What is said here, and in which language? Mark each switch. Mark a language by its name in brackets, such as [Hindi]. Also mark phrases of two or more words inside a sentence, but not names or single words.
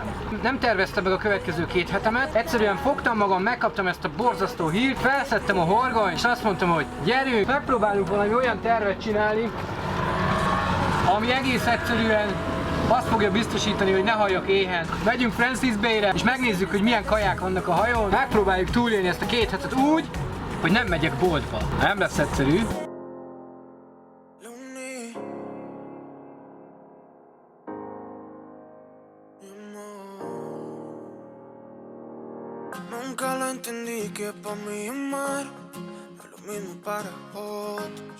[Hungarian] Nem terveztem meg a következő 2 hetemet, egyszerűen fogtam magam, megkaptam ezt a borzasztó hírt, felszedtem a horgonyt, és azt mondtam, hogy gyerünk, megpróbálunk valami olyan tervet csinálni, ami egész egyszerűen azt fogja biztosítani, hogy ne halljak éhen. Megyünk Francis Bay-re, és megnézzük, hogy milyen kaják vannak a hajón. Megpróbáljuk túlélni ezt a 2 hetet úgy, hogy nem megyek boltba. Nem lesz egyszerű. [Spanish] Nunca lo entendí que pa' mí amar no es lo mismo para otros.